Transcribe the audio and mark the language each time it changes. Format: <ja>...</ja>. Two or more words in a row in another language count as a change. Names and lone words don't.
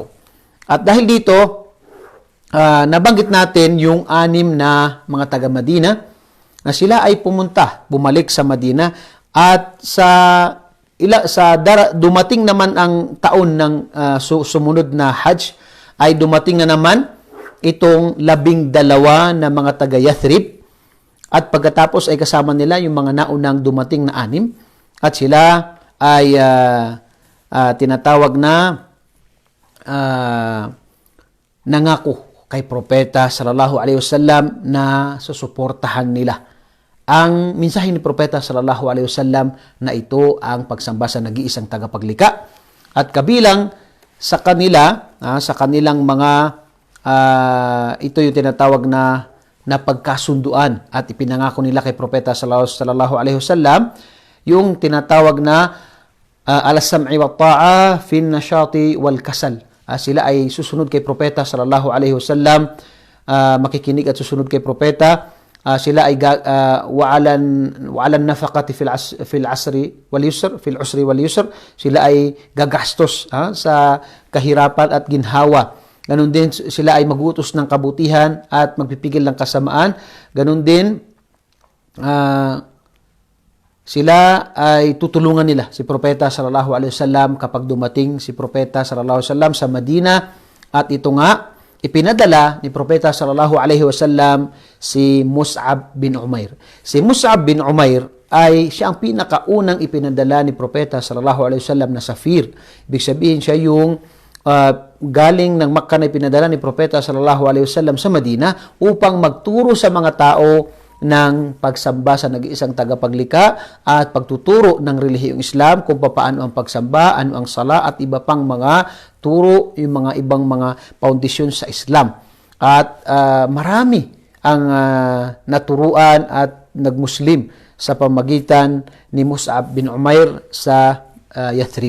<tl>At dahil dito, nabanggit natin yung 6 na mga taga-Madina na sila ay bumalik sa Madina at dumating naman ang taon ng sumunod na Hajj, ay dumating na naman itong 12 na mga taga-Yathrib, at pagkatapos ay kasama nila yung mga naunang dumating na 6, at sila ay tinatawag na nangako kay Propeta</tl> <ar>sallallahu alaihi wasallam</ar> <tl>na susuportahan nila ang mensahe ni Propeta</tl> <ar>sallallahu alaihi wasallam</ar> <tl>na ito ang pagsamba sa nag-iisang tagapaglikha. At kabilang sa kanila, sa kanilang mga ito yung tinatawag na pagkasunduan at ipinangako nila kay Propeta</tl> <ar>sallallahu alaihi wasallam</ar> <tl>yung tinatawag na</tl> <ar>al-sam'i wa ta'a fi an-nashati wal kasal.</ar> <tl>Sila ay susunod kay Propeta</tl> <ar>sallallahu alaihi wasallam,</ar> <tl>makikinig at susunod kay Propeta. Sila ay</tl> <ar>wa'alan nafaqati fil usri wal yusr.</ar> <tl>Sila ay gagastos sa kahirapan at ginhawa. Ganun din sila ay mag-uutos ng kabutihan at magpipigil ng kasamaan. Ganun din sila ay tutulungan nila si Propeta</tl> <ar>sallallahu alaihi wasallam</ar> <tl>kapag dumating si Propeta</tl> <ar>sallallahu alaihi wasallam</ar> <tl>sa Madina. At ito nga, ipinadala ni Propeta</tl> <ar>sallallahu alaihi wasallam</ar> <tl>si Mus'ab bin Umair. Si Mus'ab bin Umair ay siya ang pinakaunang ipinadala ni Propeta</tl> <ar>sallallahu alaihi wasallam</ar> <tl>na safir. Ibig sabihin siya yung galing ng Makkah na ipinadala ni Propeta</tl> <ar>sallallahu alaihi wasallam</ar> <tl>sa Madina upang magturo sa mga tao ng pagsamba sa nag-iisang tagapaglikha at pagtuturo ng relihiyong Islam kung paano ang pagsamba, ano ang sala at iba pang mga turo, yung mga ibang mga foundation sa Islam. At marami ang naturuan at nagmuslim sa pamagitan ni Mus'ab bin Umair sa Yathrib.</tl>